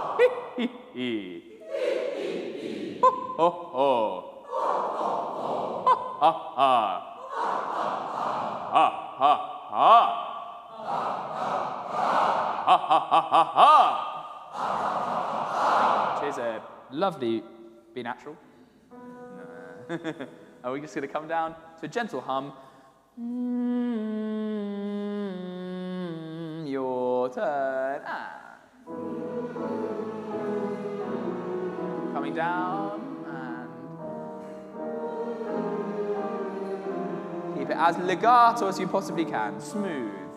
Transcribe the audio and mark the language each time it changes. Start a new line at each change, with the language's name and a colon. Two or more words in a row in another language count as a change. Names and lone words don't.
English: Hee hee. Ho ho ho. Ha ha. Ha ha ha. Ha ha ha ha ha. Which is a lovely be natural. Are we just going to come down to a gentle hum? Your turn. Coming down and keep it as legato as you possibly can, smooth.